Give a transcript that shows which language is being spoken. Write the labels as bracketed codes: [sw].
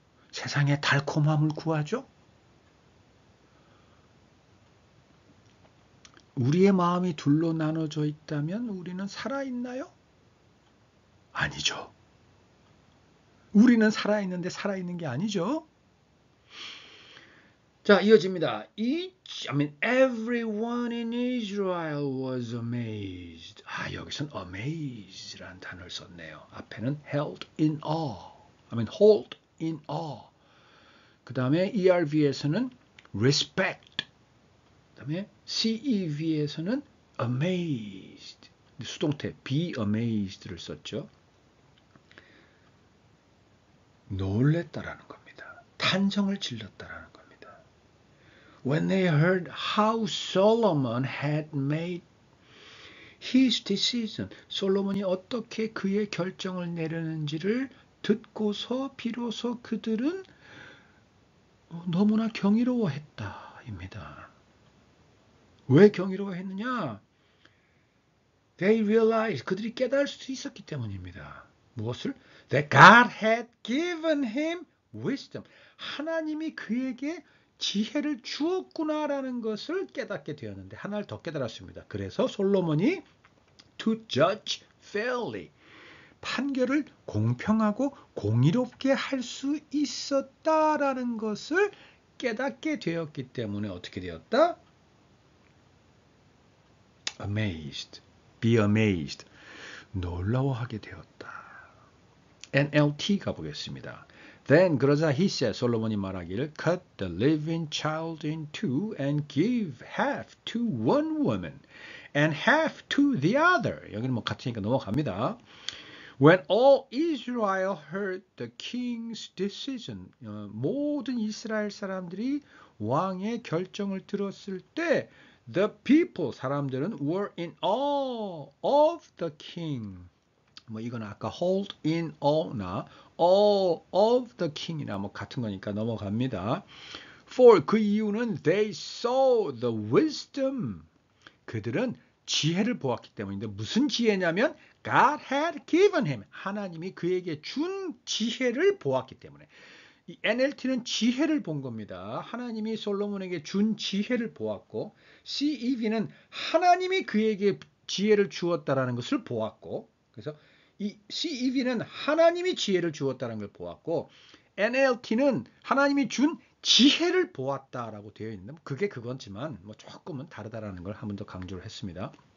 [ko] 세상의 달콤함을 구하죠? 우리의 마음이 둘로 나눠져 있다면 우리는 살아있나요? 아니죠. 우리는 살아있는데 살아있는 게 아니죠. 자, 이어집니다. [en] Everyone in Israel was amazed. [ko] 여기선 amazed라는 단어를 썼네요. [en] 앞에는 held in awe. hold in awe. [ko] 그 다음에 ERV에서는 respect. 그 다음에 CEV에서는 amazed. 수동태 be amazed를 썼죠. 놀랬다라는 겁니다. 탄성을 질렀다라는 겁니다. [en] When they heard how Solomon had made his decision, [ko] 솔로몬이 어떻게 그의 결정을 내렸는지를 듣고서 비로소 그들은 너무나 경이로워했다입니다. 왜 경이로워했느냐? [en] They realized, [ko] 그들이 깨달을 수 있었기 때문입니다. 무엇을? [en] That God had given him wisdom. [ko] 하나님이 그에게 지혜를 주었구나라는 것을 깨닫게 되었는데 하나를 더 깨달았습니다. 그래서 솔로몬이 [en] to judge fairly, [ko] 판결을 공평하고 공의롭게 할 수 있었다라는 것을 깨닫게 되었기 때문에 어떻게 되었다? [en] Amazed, be amazed, [ko] 놀라워하게 되었다. NLT 가보겠습니다. [en] Then [ko] 그러자 [en] he said, [ko] 솔로몬이 말하기를 [en] cut the living child in two and give half to one woman and half to the other. [ko] 여기는 뭐 같으니까 넘어갑니다. [en] When all Israel heard the king's decision, [ko] 모든 이스라엘 사람들이 왕의 결정을 들었을 때 [en] the people, [ko] 사람들은 [en] were in awe of the king. [ko] 뭐 이건 아까 hold in aw나 [en] awe of the king [ko] 이나 뭐 같은 거니까 넘어갑니다. [en] For [ko] 그 이유는 [en] they saw the wisdom. [ko] 그들은 지혜를 보았기 때문인데 무슨 지혜냐면 [en] God had given him. [ko] 하나님이 그에게 준 지혜를 보았기 때문에. 이 NLT는 지혜를 본 겁니다. 하나님이 솔로몬에게 준 지혜를 보았고 CEV는 하나님이 그에게 지혜를 주었다라는 것을 보았고 그래서 이 CEV는 하나님이 지혜를 주었다는 걸 보았고 NLT는 하나님이 준 지혜를 보았다라고 되어 있는데 그게 그거지만 뭐 조금은 다르다라는 걸 한 번 더 강조를 했습니다.